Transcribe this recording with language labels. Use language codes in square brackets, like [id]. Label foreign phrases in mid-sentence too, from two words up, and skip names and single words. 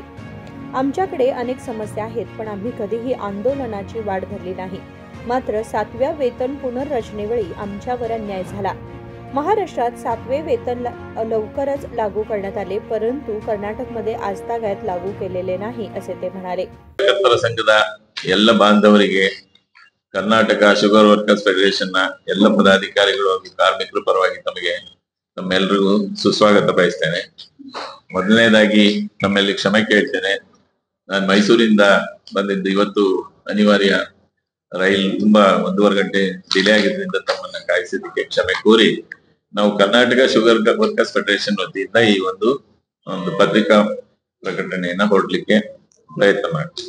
[mr] आमच्याकडे अनेक समस्या आहेत, पण आम्ही कधीही आंदोलनाची वाट धरली नाही. मात्र 7व्या वेतन पुनर्रचनेवेळी आमच्यावर अन्याय झाला. महाराष्ट्रात 7वे वेतन लवकरच लागू करण्यात आले, परंतु कर्नाटकमध्ये आजतागायत लागू केलेले नाही, असे ते म्हणाले. [kn] ಸಂಘದ ಎಲ್ಲ ಬಾಂಧವರಿಗೆ ಕರ್ನಾಟಕ ಶುಗರ್ ವರ್ಕರ್ಸ್ ಫೆಡರೇಷನ್ ನ ಎಲ್ಲ ಪದಾಧಿಕಾರಿಗಳು ಹಾಗೂ ಕಾರ್ಮಿಕರ ಪರವಾಗಿ ತಮ್ಮೆಲ್ಲರಿಗೂ ಸುಸ್ವಾಗತ ಬಯಸ್ತೇನೆ. ಮೊದಲನೇದಾಗಿ ತಮ್ಮಲ್ಲಿ ಕ್ಷಮೆ ಕೇಳ್ತೇನೆ. ನಾನು ಮೈಸೂರಿಂದ ಬಂದಿದ್ದು, ಇವತ್ತು ಅನಿವಾರ್ಯ ರೈಲ್ ತುಂಬಾ 1.5 ಗಂಟೆ ಡಿಲೇ ಆಗಿದ್ದರಿಂದ ತಮ್ಮನ್ನ ಕಾಯಿಸಿದ್ದಕ್ಕೆ ಕ್ಷಮೆ ಕೋರಿ, ನಾವು ಕರ್ನಾಟಕ ಶುಗರ್ ವರ್ಕರ್ಸ್ ಫೆಡರೇಷನ್ ವತಿಯಿಂದ ಈ ಒಂದು ಪತ್ರಿಕಾ ಪ್ರಕಟಣೆಯನ್ನ ಹೊರಡ್ಲಿಕ್ಕೆ ಪ್ರಯತ್ನ ಮಾಡ್ತೀವಿ.